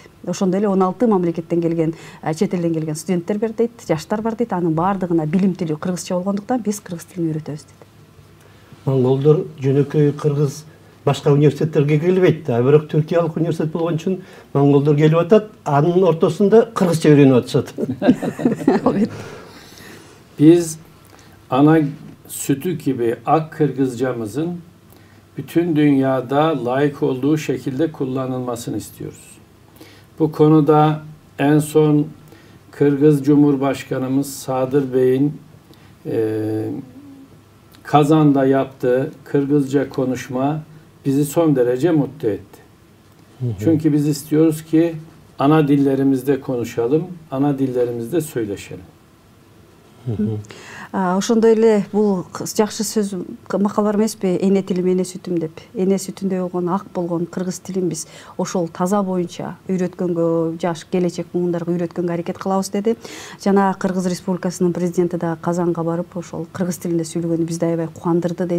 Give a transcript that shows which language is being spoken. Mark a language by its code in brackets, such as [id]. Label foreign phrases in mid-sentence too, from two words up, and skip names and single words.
[ky] Ошондой эле 16 мамлекеттен келген, чет элден келген студенттер бар дейт, жаштар бар дейт. Анын баардыгына билим тили кыргызча болгондуктан биз кыргыз тилин үйрөтөбүз дейт. Монголдор жөнөкөй кыргыз башка университеттерге келбейт. Бирок Түркиялык университет болгон үчүн монголдор келип атат, анын ортосунда кыргызча үйрөнүп атышат. [tr] Biz ana sütü gibi ak Kırgızcamızın bütün dünyada layık olduğu şekilde kullanılmasını istiyoruz. Bu konuda en son Kırgız Cumhurbaşkanımız Sadır Bey'in Kazan'da yaptığı Kırgızca konuşma bizi son derece mutlu etti. Çünkü biz istiyoruz ki ana dillerimizde konuşalım, ana dillerimizde söyleşelim. [ky] Ошондой эле бул жакшы сөз макал бар эмеспи? Эне тилим эне сүтүм деп. Эне сүтүндө болгон ак болгон кыргыз тилин биз ошол таза боюнча үйрөткөнгө, жаш келечек муундарга үйрөткөнгө аракет кылабыз деди. Жана Кыргыз Республикасынын президенти да Казанга барып ошол кыргыз тилинде сүйлөгөнү бизди аябай кубандырды дейт.